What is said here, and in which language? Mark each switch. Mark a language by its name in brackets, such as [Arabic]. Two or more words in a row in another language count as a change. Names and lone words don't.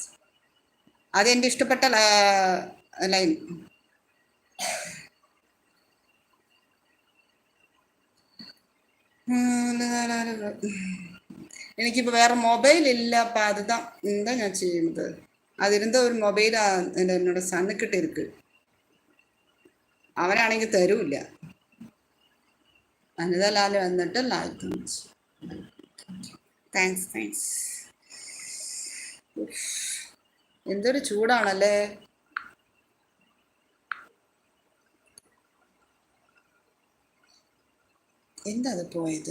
[Malayalam] അതെൻ്റെ ഇഷ്ടപ്പെട്ട ലൈൻ. എനിക്കിപ്പോൾ വേറെ മൊബൈൽ ഇല്ല. അപ്പം അതുதான் എന്താ ഞാൻ ചെയ്യുന്നത്? [Tamil] அது இருந்த ஒரு மொபைலா என்னோட சன்னுக்கிட்ட இருக்கு. [Malayalam] അവനാണെങ്കിൽ തരൂല്ല. അനിതലാൽ വന്നിട്ട് [English] like thanks. [Malayalam] എന്തൊരു ചൂടാണല്ലേ. എന്താ അത് പോയത്?